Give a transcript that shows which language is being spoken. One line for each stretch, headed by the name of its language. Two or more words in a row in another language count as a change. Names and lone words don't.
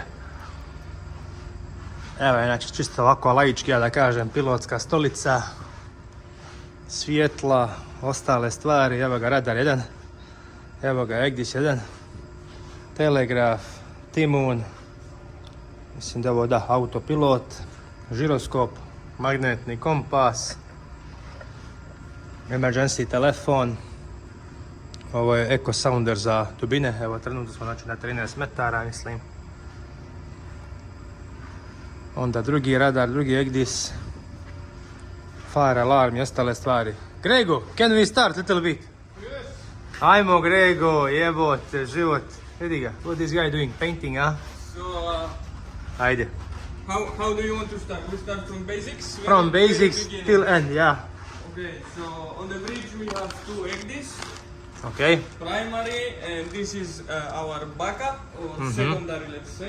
Croatian: Evo je znači čisto ovako laički, ja da kažem, pilotska stolica, svjetla, ostale stvari, evo ga radar 1, evo ga EGDIS 1, telegraf, timun, mislim da ovo da, autopilot, žiroskop, magnetni kompas, emergency telefon. Ovo je
English: Eco Sounder
Croatian: za dubine, evo trenutno smo znači na 13 metara mislim. Onda drugi radar, drugi EGDIS,
English: fire alarm
Croatian: i ostale stvari. Grego,
English: can we start little bit? Yes.
Croatian: Ajmo Grego, jebote, život. Vidi ga,
English: what is guy doing? Painting, huh? So,
Croatian: Ajde.
English: how do you want to start? We start from basics? From Very basics beginning. till end, yeah. Okay, so on the bridge we have two EGDIS. Okay. Primary, and this is our backup, or secondary, let's say.